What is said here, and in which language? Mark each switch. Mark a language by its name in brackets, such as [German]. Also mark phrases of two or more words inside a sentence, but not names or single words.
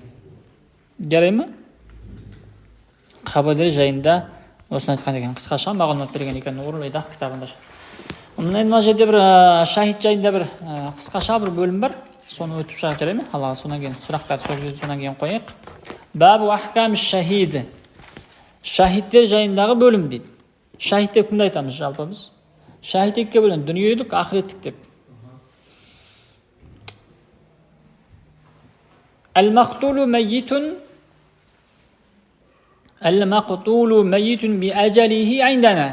[Kazakh] Жарай ма? Қабірлер жайында осыны айтқан екен. Қысқаша мағлұмат берген екен Ур-Вайдах кітабында. Мына жерде бір шахид жайында бір қысқаша бір бөлім бар. Соны өтіп шығып, жарай ма? Алла, содан кейін сұрақтарды содан кейін қояйық. [Arabic] باب أحكام شهيد. [Kazakh] Шахидтер жайындағы бөлім дейді. Шахид деп кімді айтамыз жалпы біз? Шахид екіге бөлінеді, дүниелік, ақыреттік деп. [Arabic] المقتول ميت بأجله عندنا.